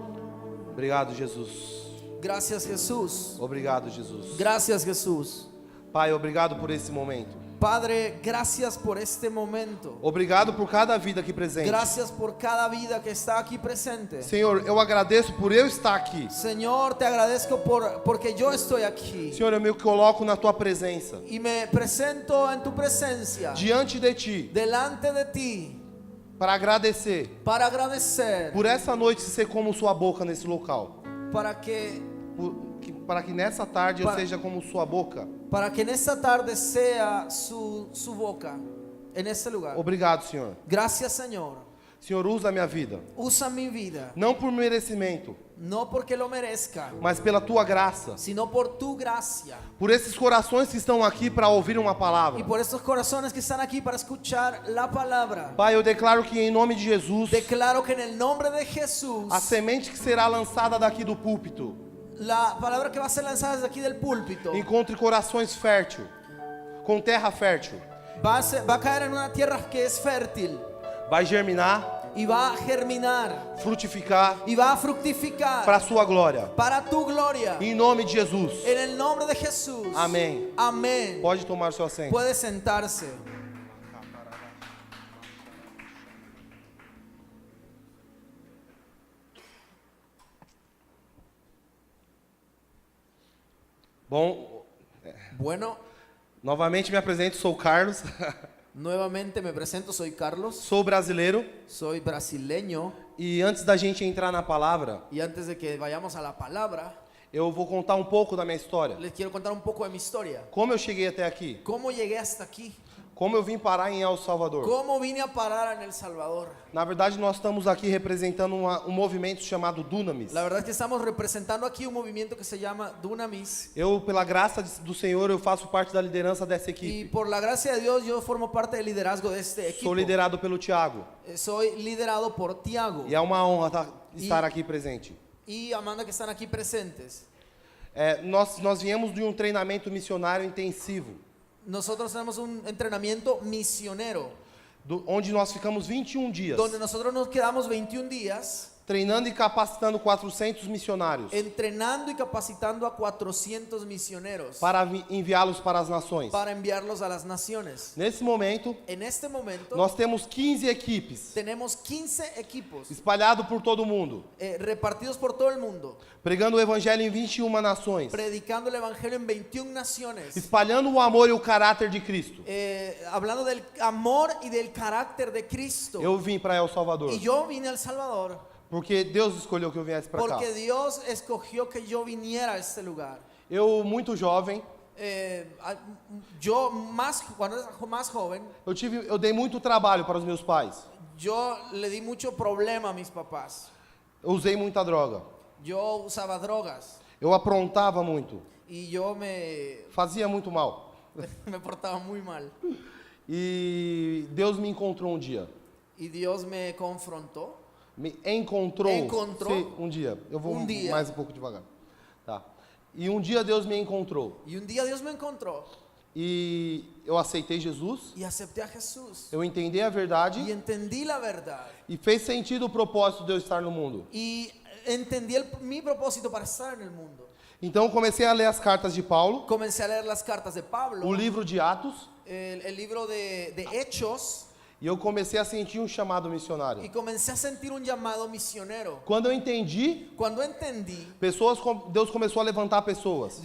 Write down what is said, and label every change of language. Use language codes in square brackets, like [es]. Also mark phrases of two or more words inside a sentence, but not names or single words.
[pt] Obrigado, Jesus. [es] Gracias, Jesús. [pt] Obrigado, Jesus. [es] Gracias, Jesús. [pt] Pai, obrigado por esse momento. [es] Padre, gracias por este momento. [pt] Obrigado por cada vida aqui presente. [es] Gracias por cada vida que está aquí presente. [pt] Senhor, eu agradeço por eu estar aqui. [es] Señor, te agradezco porque yo estoy aquí. [pt] Senhor, eu me coloco na tua presença, [es] Y me presento en tu presencia, [pt] diante de ti, [es] delante de ti, [pt] para agradecer [es] para agradecer, [pt] por essa noite ser como sua boca nesse local. [es] para que [pt] Para que nessa tarde eu [es] Para- [pt] seja como sua boca. [es] en esta tarde sea su boca en este lugar. [pt] Obrigado, Senhor. [es] Gracias, Señor. [pt] Senhor, usa a minha vida. [es] Usa mi vida, [pt] Não por merecimento, [es] no porque lo merezca, [pt] mas pela tua graça. [es] sino por tu gracia. [pt] Por esses corações que estão aqui para ouvir uma palavra. [es] Y por estos corazones que están aquí para escuchar la palabra. [pt] Pai, eu declaro que em nome de Jesus, [es] Declaro que en el nombre de Jesús, [pt] a semente que será lançada daqui do púlpito [es] la palabra que va a ser lanzada desde aquí del púlpito [pt] encontre corações fértil, com terra fértil. [es] va a caer en una tierra que es fértil [pt] Vai germinar, [es] y va a germinar [pt] frutificar [es] y va a fructificar [pt] para a sua glória. [es] para tu gloria. [pt] Em nome de Jesus. [es] En el nombre de Jesús. [pt] Amém. [es] Amén. [pt] Pode tomar seu assento. [es] Puede sentarse. [pt] Bom, [es] Bueno, [pt] novamente me apresento, sou Carlos. [es] nuevamente me presento, soy Carlos, [pt] Sou brasileiro. [es] soy brasileño [pt] E antes da gente entrar na palavra, [es] y antes de que vayamos a la palabra, [pt] eu vou contar um pouco da minha história. [es] les quiero contar un poco de mi historia. [pt] Como eu cheguei até aqui. [es] ¿Cómo llegué hasta aquí? [pt] Como eu vim parar em El Salvador. [es] ¿Cómo vine a parar en El Salvador? [pt] Na verdade, nós estamos aqui representando um movimento chamado Dunamis. [es] La verdad es que estamos representando aquí un movimiento que se llama Dunamis. [pt] Eu, pela graça do Senhor, eu faço parte da liderança dessa [es] Y [pt] equipe. [es] por la gracia de Dios yo formo parte del liderazgo de este equipo. [pt] Sou liderado pelo Tiago. [es] Soy liderado por Tiago [pt] E é uma honra estar aqui presente. [es] y Amanda que están aquí presentes. [pt] Nós viemos de um treinamento missionário intensivo, [es] Nosotros tenemos un entrenamiento misionero [pt] onde nós ficamos 21 dias [es] donde nosotros nos quedamos 21 días [pt] treinando e capacitando 400 missionários [es] entrenando y capacitando a 400 misioneros [pt] para enviá-los para as nações. [es] para enviarlos a las naciones. [pt] Nesse momento, [es] En este momento [pt] nós temos 15 equipes [es] tenemos 15 equipos [pt] espalhados por todo o mundo, [es] repartidos por todo el mundo, [pt] pregando o evangelho em 21 nações, [es] predicando el evangelio en 21 naciones, [pt] espalhando o amor e o caráter de Cristo. [es] hablando del amor y del carácter de Cristo. [pt] Eu vim para El Salvador [es] Y yo vine a El Salvador [pt] porque Deus escolheu que eu viesse para cá. [es] porque Dios escogió que yo viniera a este lugar. [pt] Eu, muito jovem, [es] Yo cuando era más joven, [pt] eu dei muito trabalho para os meus pais. [es] yo le di mucho problema a mis papás. [pt] Eu usei muita droga. [es] Yo usaba drogas [pt] Eu aprontava muito. [es] y yo me [pt] Fazia muito mal. [es] portaba muy mal. [pt] E Deus me encontrou um dia. [es] Y Dios me confrontó. [pt] Me encontrou. Encontrou. Sim, um dia. Eu vou dia. mais um pouco devagar. Tá. E um dia Deus me encontrou. [es] Y un día Dios me encontró [pt] E eu aceitei Jesus. [es] y acepté a Jesús. [pt] Eu entendi a verdade. [es] Y entendí la verdad. [pt] E fez sentido o propósito de eu estar no mundo. [es] Y entendí mi propósito para estar en el mundo. [pt] Então eu comecei a ler as cartas de Paulo, [es] comencé a leer las cartas de Pablo, [pt] o livro de Atos, [es] el libro de Hechos, [pt] e eu comecei a sentir um chamado missionário. [es] y comencé a sentir un llamado misionero. [pt] Quando eu entendi, [es] Cuando entendí, [pt] Deus começou a levantar pessoas